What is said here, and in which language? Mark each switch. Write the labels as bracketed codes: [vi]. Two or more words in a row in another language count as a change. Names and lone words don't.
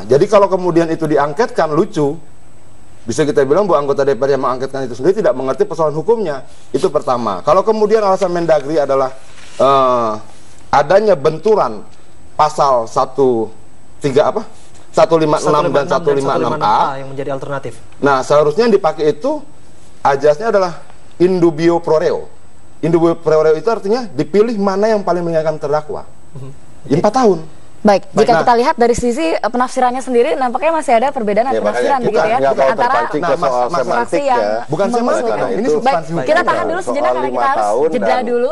[id] Jadi kalau kemudian itu diangketkan, lucu. Bisa kita bilang bahwa anggota DPR yang mengangketkan itu sendiri tidak mengerti persoalan hukumnya. Itu pertama. Kalau kemudian alasan Mendagri adalah adanya benturan pasal 156 dan 156A yang menjadi alternatif. Nah, seharusnya yang dipakai itu ajasnya adalah [la] in dubio pro reo. In dubio pro reo [id] itu artinya dipilih mana yang paling mengingatkan terdakwa. 4 tahun. Baik, jika kita lihat dari sisi penafsirannya sendiri, nampaknya masih ada perbedaan penafsiran begitu ya, antara fraksi yang bukan mengusulkan. Ini substansi. Baik, kita tahan dulu sejenak karena kita harus jeda dulu.